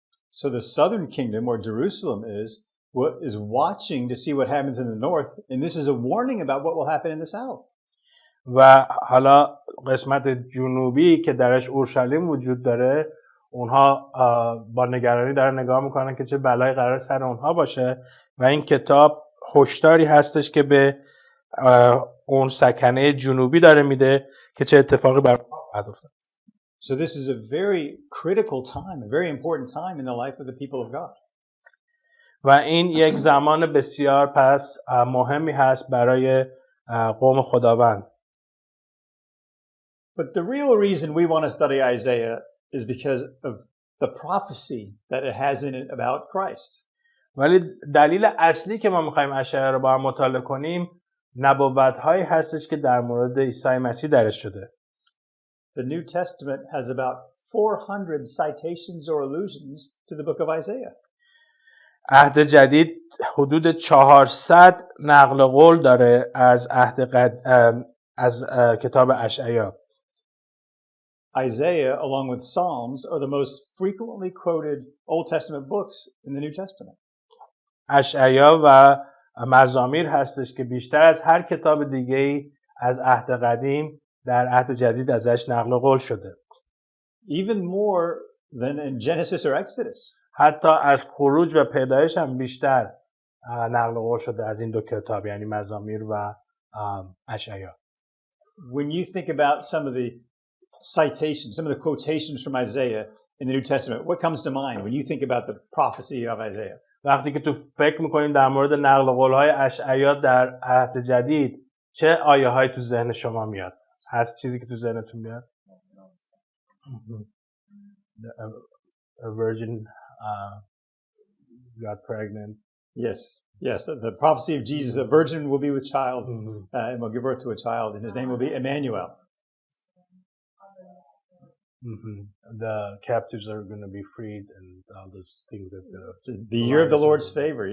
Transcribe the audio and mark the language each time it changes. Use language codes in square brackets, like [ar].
[en] So the southern kingdom, where Jerusalem is watching to see what happens in the north, and this is a warning about what will happen in the south. [fa] و حالا قسمت جنوبی که درش اورشلیم وجود داره، اونها با نگرانی دارن نگاه میکنن که چه بلایی قرار سر اونها باشه و این کتاب هشداری هستش که به اون سکنه جنوبی داره میده که چه اتفاقی برای اونها خواهد افتاد. [en] So this is a very critical time, a very important time in the life of the people of God. [fa] و این یک زمان بسیار پس مهمی هست برای قوم خداوند. [en] But the real reason we want to study Isaiah is because of the prophecy that it has in it about Christ. [fa] ولی دلیل اصلی که ما می‌خوایم اشعیا رو با هم مطالعه کنیم نبوت‌هایی هستش که در مورد عیسی مسیح درش شده. [en] The New Testament has about 400 citations or allusions to the book of Isaiah. [fa] عهد جدید حدود 400 نقل قول داره از از کتاب اشعیا. [en] Isaiah, along with Psalms, are the most frequently quoted Old Testament books in the New Testament. [fa] اشعیا و مزامیر هستش که بیشتر از هر کتاب دیگه‌ای از عهد قدیم در عهد جدید ازش نقل قول شده. [en] Even more than in Genesis or Exodus. [fa] حتی از خروج و پیدایش هم بیشتر نقل قول شده از این دو کتاب، یعنی مزامیر و اشعیا. [en] When you think about some of the citations, some of the quotations from Isaiah in the New Testament, what comes to mind when you think about the prophecy of Isaiah? [fa] وقتی که تو فکر میکنیم در مورد نقل قول‌های اشعیا در عهد جدید، چه آیه‌هایی تو ذهن شما میاد؟ هست چیزی که تو ذهنتون میاد؟ [en] A virgin got pregnant. Yes. The prophecy of Jesus, a virgin will be with child and will give birth to a child, and his name will be Emmanuel. The captives are going to be freed and all those things that the year of the Lord's favor.